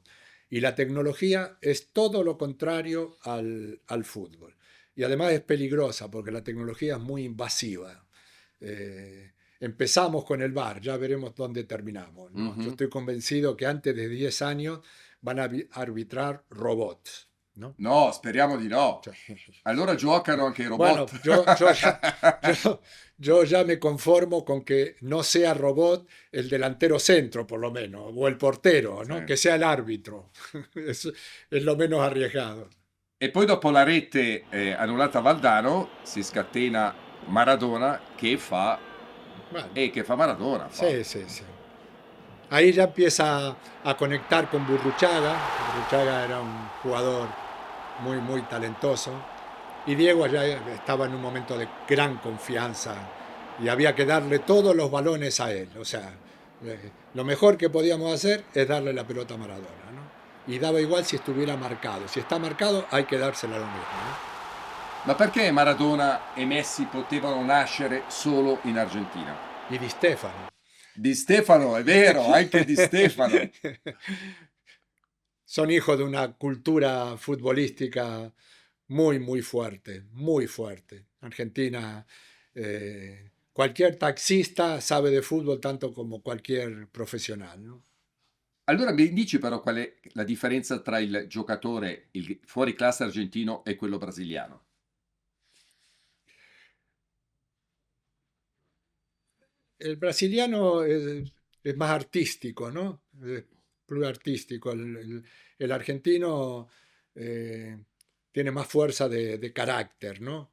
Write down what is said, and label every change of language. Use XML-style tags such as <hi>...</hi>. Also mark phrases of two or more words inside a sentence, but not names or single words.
<es>Y la tecnología es todo lo contrario al fútbol. Y además es peligrosa porque la tecnología es muy invasiva. Empezamos con el VAR, ya veremos dónde terminamos, ¿no? Yo Mhm. estoy convencido que antes de 10 años van a arbitrar robots, ¿no?</es> <it>No, speriamo di no. Cioè, Allora giocano anche i</it> <es>bueno,</es> <it>robot.</it> <es>yo, yo ya me conformo con que no sea robot el delantero centro, por lo menos, o el portero,</es> <it>Sì.</it> <es>¿no? Que sea el árbitro. Es lo menos arriesgado.</es> <it>E poi dopo la rete annullata a Valdano si scatena Maradona</it> <es>Bueno,</es> <it>che fa Maradona fa.</it> <es>sí, sí, sí. Ahí ya empieza a conectar con Burruchaga. Burruchaga era un jugador muy talentoso. Y Diego ya estaba en un momento de gran confianza y había que darle todos los balones a él. O sea, lo mejor que podíamos hacer es darle la pelota a Maradona, ¿no? Y daba igual si estuviera marcado. Si está marcado hay que dársela a lo mismo, ¿no?</es> <it>Ma perché Maradona e Messi potevano nascere solo in Argentina?</it> <es>Y Di Stéfano.</es> <it>Di Stefano, è vero, anche Di Stefano.</it> <es>Son hijos de una cultura futbolística muy fuerte, muy fuerte. Argentina, cualquier taxista sabe de fútbol tanto como cualquier profesional, ¿no?</es> <it>Allora mi dici però qual è la differenza tra il giocatore, il fuori classe argentino e quello brasiliano?</it> <es>El brasiliano es más artístico, ¿no? Es plus artístico. El argentino eh, tiene más fuerza de carácter, ¿no?</es>